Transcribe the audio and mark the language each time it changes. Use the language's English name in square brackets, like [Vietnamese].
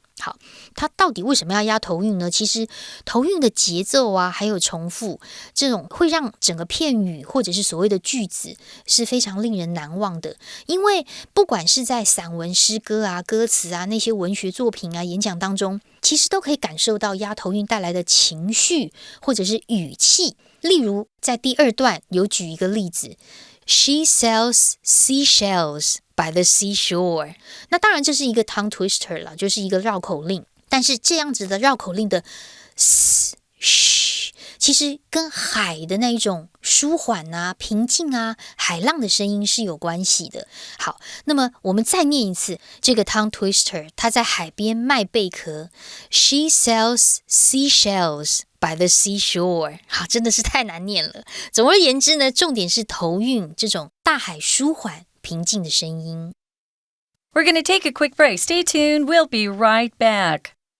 [Chinese] 好，它到底为什么要押头韵呢？其实头韵的节奏啊，还有重复，这种会让整个片语或者是所谓的句子是非常令人难忘的。因为不管是在散文、诗歌啊、歌词啊、那些文学作品啊、演讲当中，其实都可以感受到押头韵带来的情绪或者是语气。例如在第2段有举一个例子， [English] She sells seashells by the seashore。 [Chinese] 那当然这是一个 tongue twister 啦，就是一个绕口令，但是这样子的绕口令的 sh 其实跟海的那一种舒缓啊、平静啊、海浪的声音是有关系的。好，那么我们再念一次这个 tongue twister， 他在海边卖贝壳 [English] She sells seashells by the seashore。 [Chinese] 好，真的是太难念了。总而言之呢，重点是头韵，这种大海舒缓平静的声音。 [English] We're going to take a quick break. Stay tuned. We'll be right back.